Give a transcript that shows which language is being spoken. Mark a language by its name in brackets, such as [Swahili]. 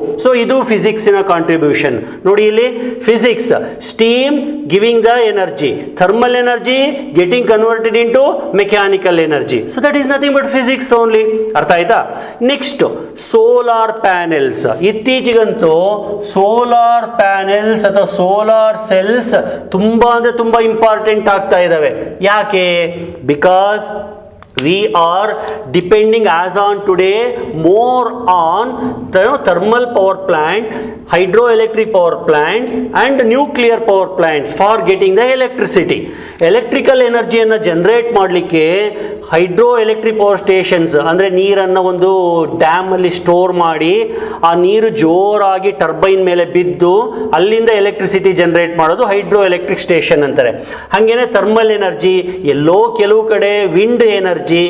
[Kannada] So ಇದು ಫಿಸಿಕ್ಸಿನ contribution. ನೋಡಿ ಇಲ್ಲಿ [English] Physics, steam giving the energy, thermal energy getting converted into mechanical energy. So that is nothing but physics only. [Kannada] ಅರ್ಥ ಆಯ್ತಾ? [English] Next solar panels. [Kannada] ಇತ್ತೀಚೆಗಂತೂ solar panels ಅಥವಾ solar cells ತುಂಬಾ important ಆಗ್ತಾ ಇದ್ದಾವೆ. ಯಾಕೆ? [English] Because we are depending as on today more on thermal power plant, hydroelectric power plants and nuclear power plants for getting the electricity. [Kannada] Electrical energy ಅನ್ನು generate ಮಾಡಲಿಕ್ಕೆ hydro electric power stations, ಅಂದರೆ ನೀರನ್ನು ಒಂದು dam ಅಲ್ಲಿ store ಮಾಡಿ ಆ ನೀರು ಜೋರಾಗಿ ಟರ್ಬೈನ್ ಮೇಲೆ ಬಿದ್ದು ಅಲ್ಲಿಂದ ಎಲೆಕ್ಟ್ರಿಸಿಟಿ ಜನರೇಟ್ ಮಾಡೋದು ಹೈಡ್ರೋ ಎಲೆಕ್ಟ್ರಿಕ್ ಸ್ಟೇಷನ್ ಅಂತಾರೆ. ಹಾಗೇನೆ ಥರ್ಮಲ್ ಎನರ್ಜಿ, ಎಲ್ಲೋ ಕೆಲವು ಕಡೆ ವಿಂಡ್ ಎನರ್ಜಿ.